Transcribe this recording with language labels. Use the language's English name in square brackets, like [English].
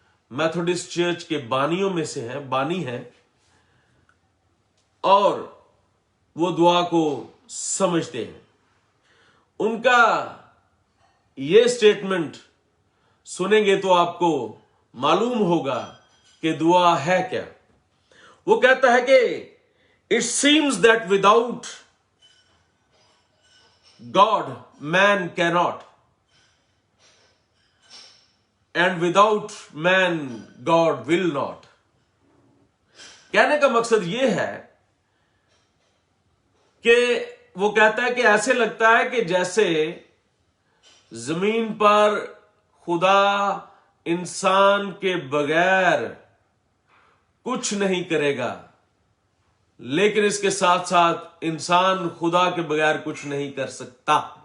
[Hindi] Methodist church के बानियों में से हैं, बानी हैं, और वो दुआ को समझते हैं। उनका ये स्टेटमेंट सुनेंगे तो आपको मालूम होगा कि दुआ है क्या। वो कहता है कि [English] It seems that without God man cannot, and without man God will not। [Hindi] कहने का मकसद यह है कि वो कहता है कि ऐसे लगता है कि जैसे जमीन पर खुदा इंसान के बगैर कुछ नहीं करेगा, लेकिन इसके साथ साथ इंसान खुदा के बगैर कुछ नहीं कर सकता।